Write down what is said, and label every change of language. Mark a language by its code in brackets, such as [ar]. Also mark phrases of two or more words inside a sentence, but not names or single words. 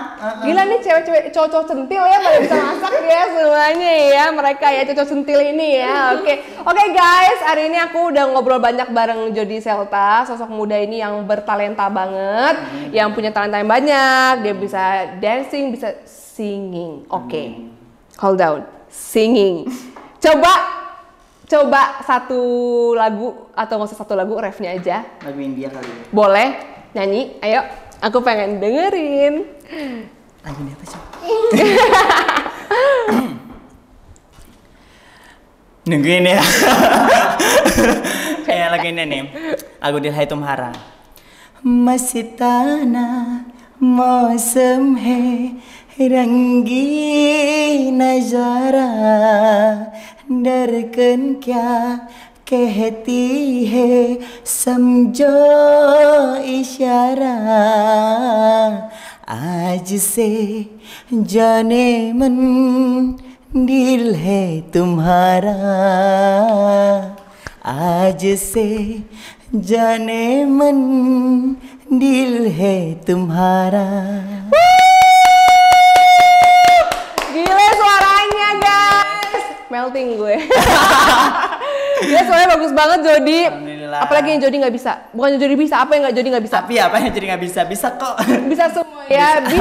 [id] Gila nih cewek-cewek cowok centil ya, pada bisa masak ya semuanya ya, mereka ya cowok centil ini ya. Oke guys, hari ini aku udah ngobrol banyak bareng Jody Selta, sosok muda ini yang bertalenta banget, yang punya talenta yang banyak. Dia bisa dancing, bisa singing. [en] Hold on, singing. [id] Coba satu lagu atau nggak usah satu lagu, refnya aja. Lagu India kali ya. Boleh nyanyi? Ayo, aku pengen dengerin. Lagu ini apa sih? Nungguin ya. Kayak lagu ini nih. Lagu Dilhai Tumhara. [hi] Masitana मौसम है रंगी नजारा डरकन क्या कहती है समझो इशारा आज से जाने मन दिल है तुम्हारा आज से जाने मन दिल है तुम्हारा. [id] Gila suaranya guys, melting gue. Dia suaranya bagus banget Jody. Alhamdulillah. Apalagi yang Jody nggak bisa. Bukan Jody bisa, apa yang nggak Jody nggak bisa? Tapi apa yang jadi nggak bisa? Bisa kok. Bisa semua ya, bisa